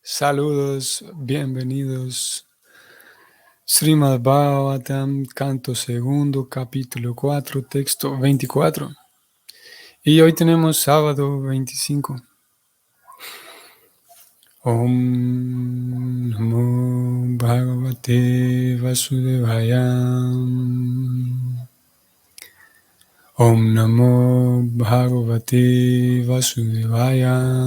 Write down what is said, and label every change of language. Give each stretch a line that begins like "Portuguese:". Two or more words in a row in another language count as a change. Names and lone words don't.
Spanish: Saludos, bienvenidos. Srimad Bhagavatam, canto segundo, capítulo 4, texto 24. Y hoy tenemos sábado 25.
Sanskrit: ॐ नमो भगवते वासुदेवाय. ॐ नमो भगवते वासुदेवाय.